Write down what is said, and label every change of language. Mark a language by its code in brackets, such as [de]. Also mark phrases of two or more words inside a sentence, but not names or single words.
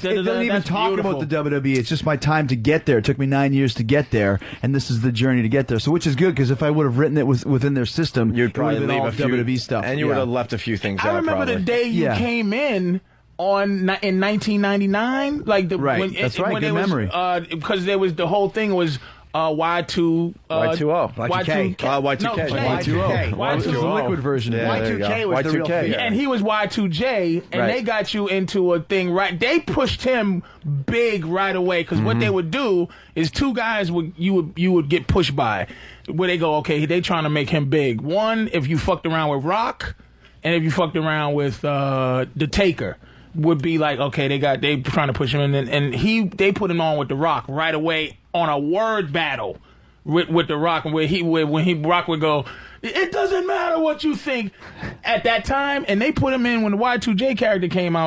[en] It doesn't even talk about the WWE. It's just my time to get there. It took me 9 years to get there, and this is the journey to get there. So, which is good, because if I would have written it within their system, You'd probably it would have leave been a all few WWE stuff, and you would have left a few things I out. remember probably. the day you came in in 1999, like Right. That's right. Good memory. Because there was the whole thing was Y2 Y2O. Y2K. Y2K. Y2O. This is the liquid version. Yeah, Y2K was the real Y2K. thing. And he was Y2J, and Right. they got you into a thing right. They pushed him big right away because what they would do is 2 guys you would get pushed by, where they go, okay, they trying to make him big. One, if you fucked around with Rock, and if you fucked around with the Taker, would be like, okay, they trying to push him in, and they put him on with the Rock right away on a word battle with the Rock, when Rock would go, it doesn't matter what you think at that time, and they put him in when the Y2J character came out.